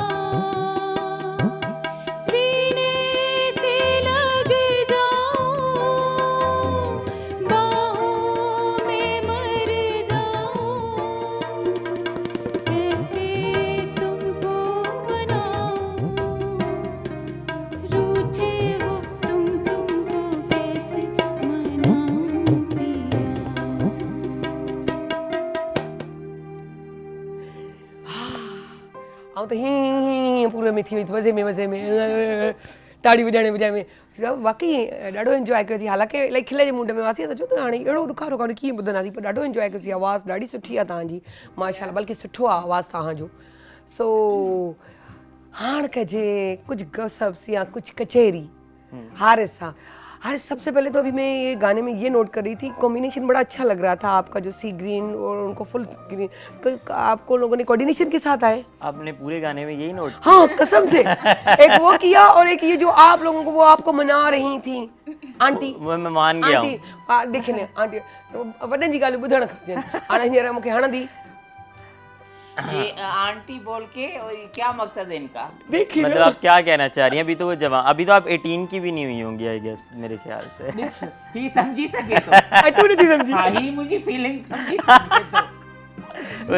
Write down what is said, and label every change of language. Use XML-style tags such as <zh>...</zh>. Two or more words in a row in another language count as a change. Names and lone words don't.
<hi>सीने से लग जाऊं, बाहों में मर जाऊं, कैसे तुमको मनाऊं? रूठे हो तुम, तुमको कैसे मनाऊं पिया?</hi> <sd>ऐं त हीअं पूरे में थी वई, मज़े में ताड़ी वॼाइण में वाकई ॾाढो इंजॉय कयोसीं। हालांकि इलाही खिल जे मूड में हुआसीं, त चओ त हाणे अहिड़ो ॾुखारो कान्हे कीअं ॿुधंदासीं, पर ॾाढो इंजॉय कयोसीं। आवाज़ु ॾाढी सुठी आहे तव्हांजी, माशाल्लाह, बल्कि सुठो आहे आवाज़ु तव्हांजो। सो हाणे कजे कुछ गॉसिप्स या कुछ कचहरी हारिस सां।</sd> <hi>हारिस, सबसे पहले तो अभी मैं ये गाने में ये नोट कर रही थी, कॉम्बिनेशन बड़ा अच्छा लग रहा था आपका, जो</hi> <en>sea green</en> <hi>और उनको</hi> <en>full green,</en> <hi>आपको लोगों ने कोऑर्डिनेशन के साथ आए। आपने पूरे गाने में यही नोट हाँ कसम से, एक वो किया और एक ये जो आप लोगों को वो आपको मना रही थी आंटी। वो मैं मान गया हूँ।</hi> <sd>आंटी देखने आंटी वॾनि जी ॻाल्हियूं ॿुधणु खपजनि। हाणे हींअर मूंखे हणंदी</sd> <hi>ये आंटी बोल के, और ये क्या मकसद है इनका? देखिए मतलब आप क्या कहना चाह रही हैं? अभी तो वो जवान, अभी तो आप 18 की भी नहीं हुई होंगी</hi> <en>I guess,</en> <hi>मेरे ख्याल से। ही समझी सके तो। तू नहीं समझी। हाँ, ही मुझे फीलिंग समझी सके तो।</hi>